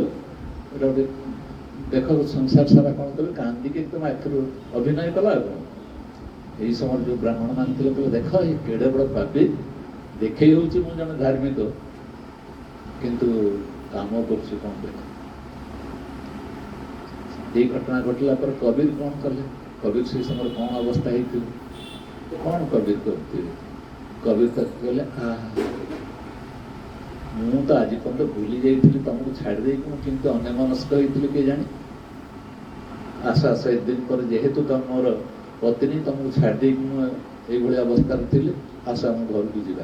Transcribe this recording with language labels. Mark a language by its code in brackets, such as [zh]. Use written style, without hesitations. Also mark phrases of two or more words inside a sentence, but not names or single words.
[or] ଏଇଟା ଗୋଟେ ଦେଖ ସଂସାର ସାରା କ'ଣ କଲେ, କାନ୍ଦିକି ତମ ଆଖିରୁ ଅଭିନୟ କଲା। ଆଉ କ'ଣ ଏଇ ସମୟରେ ଯେଉଁ ବ୍ରାହ୍ମଣ ମାନେ ଥିଲେ କହିଲେ ଦେଖ ଏ କେଡ଼େ ବଡ଼ ପାପୀ, ଦେଖେଇ ହେଉଛି ମୁଁ ଜଣେ ଧାର୍ମିକ, କିନ୍ତୁ କାମ କରୁଛି କ'ଣ ଦେଖ। ଏଇ ଘଟଣା ଘଟିଲା ପରେ কবির କ'ଣ କଲେ, କବିର ସେ ସମୟରେ କ'ଣ ଅବସ୍ଥା ହେଇଥିବ, କ'ଣ କବିର କରିଥିବେ। କବିର ତାକୁ କହିଲେ ମୁଁ ତ ଆଜି ପର୍ଯ୍ୟନ୍ତ ଭୁଲି ଯାଇଥିଲି ତମକୁ ଛାଡ଼ି ଦେଇକି ମୁଁ କେମିତି ଅନ୍ୟମନସ୍କ ହେଇଥିଲି କିଏ ଜାଣି। ଆସ ଏତେ ଦିନ ପରେ ଯେହେତୁ ତମ ମୋର ପତ୍ନୀ, ତମକୁ ଛାଡ଼ି ଦେଇକି ମୁଁ ଏଇଭଳି ଅବସ୍ଥାରେ ଥିଲି, ଆସ ଆମ ଘରକୁ ଯିବା।